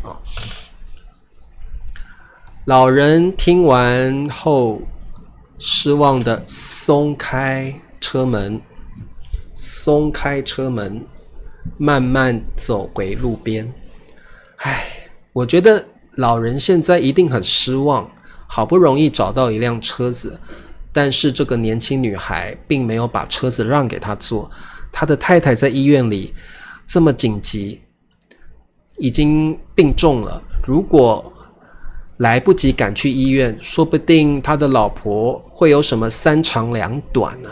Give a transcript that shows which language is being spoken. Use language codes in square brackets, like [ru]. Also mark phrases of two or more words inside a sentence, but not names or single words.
[zh] 老人聽完後失望地鬆開車門，慢慢走回路邊。我覺得老人現在一定很失望，好不容易找到一輛車子，但是这個年輕女孩並沒有把車子讓給他坐，他的太太在醫院裡這麼緊急，已經病重了，如果來不及趕去醫院，說不定他的老婆會有什麼三長兩短呢？